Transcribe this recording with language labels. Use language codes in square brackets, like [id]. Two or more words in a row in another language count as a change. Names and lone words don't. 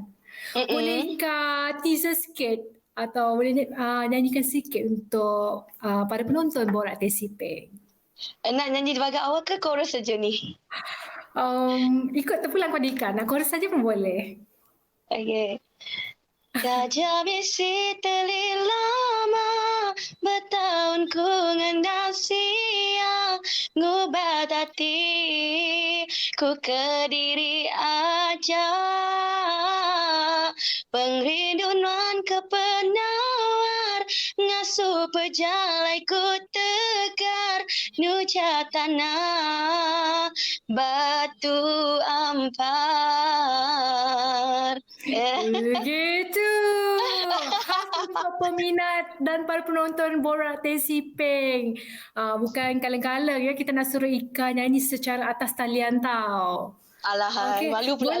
[ms] Boleh Ika teaser sikit atau boleh nyanyikan sikit untuk para penonton Borak Tesipeng? Nak nyanyi di bahagian awal ke chorus saja ni? Ikut terpulang pada Ika. Nak chorus saja pun boleh. Okay. [iba] Gajah besi telir lama, bertahun ku ngendasi, ngubat hati, ku kediri aja. Pengrinduan ke penawar, ngasuh pejalai ku tegar, nuja tanah, batu ampar. [ms] Begitu. Khas untuk peminat dan para penonton Borak Tesipeng. Bukan kaleng-kaleng ya, kita nak suruh Ika nyanyi secara atas talian tau. Alahai, malu pula.